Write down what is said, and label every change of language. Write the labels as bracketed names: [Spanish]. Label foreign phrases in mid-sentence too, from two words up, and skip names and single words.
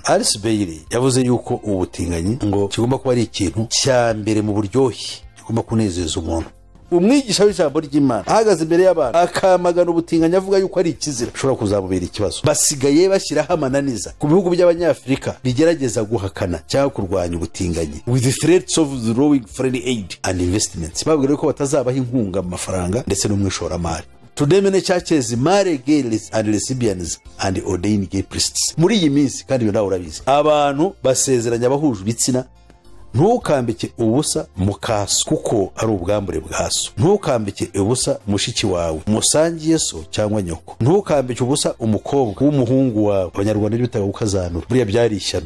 [Kinyarwanda] Alice Bailey yavuze yuko ubutinganyi ngo kigomba kuba ari ikintu cya mbere mu buryohe kuma kunezeza umuntu. Umwigisha w'ijambo ry'Imana ahagaze imbere y'abantu akamagana ubutinganyi avuga yuko ari ikizira ushobora kuzabubera ikibazo. Basigaye bashyiraho amananiza ku bihugu by'abanyafrika bigerageza guhakana cyangwa kurwanya ubutinganyi [English] with the threats of drawing foreign aid and investments. [Kinyarwanda] Babwira ko batazabaha inkunga mu mafaranga ndetse n'umwishoramari. [English] Today many churches marry gays and lesbians and ordain gay priests. [Kinyarwanda] Muri iyi minsi kandi yo nawe urabizi, abantu basezeranya bahuje ibitsina. Ntukambike ubusa mukaso kuko ari ubwambure bwaso. Ntukambike ubusa mushiki wawe musangiye so cyangwa nyoko. Ntukambike ubusa umukobwa w'umuhungu wawe. Abanyarwanda bitaga ukazanura buriya byari ishyano.